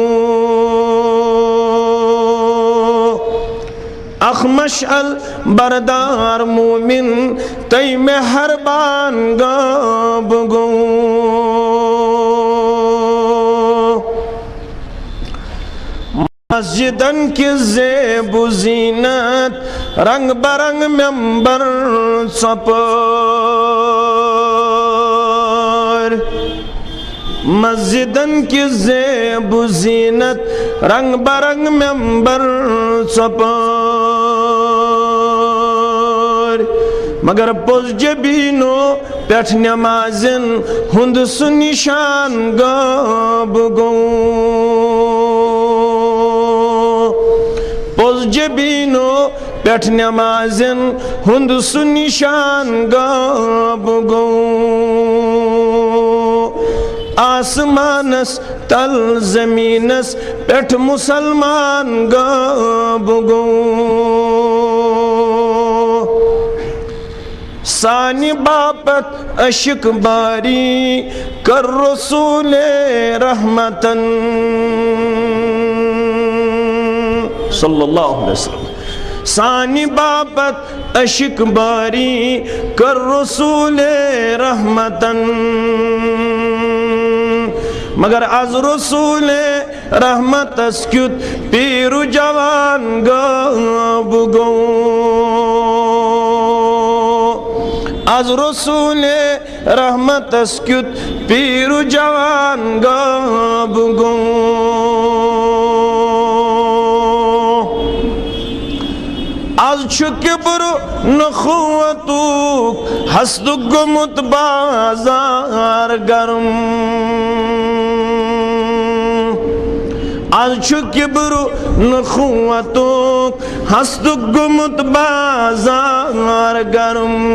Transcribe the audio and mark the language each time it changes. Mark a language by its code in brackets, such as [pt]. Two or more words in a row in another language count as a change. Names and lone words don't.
[ks] اخ مشعل بردار مومن تی مہربان غاب گو مسجدن کی زیب و زینت رنگ برنگ ممبر سپر مسجدن کی زیب و زینت رنگ برنگ ممبر سپر مگر پوز جبینو پیٹھ نمازن ہند سنشان غاب گو پوز جبینو پیٹھ نمازن ہند سنشان غاب گو آسمانس تل زمینس پیٹھ مسلمان غاب گو سانی باپت عشق باری کر رسول رحمتن [ar] صلی اللہ علیہ وسلم [ks] سانی باپت عشق باری کر رسول رحمتن مگر از رسول رحمت اسکت پیر جوان غاب گو از رسول رحمت اسکت پیر جوان غاب گو از چو کبر نخوتوک حسد گمت بازار گرم از چو کبر نخوتوک حسد گمت بازار گرم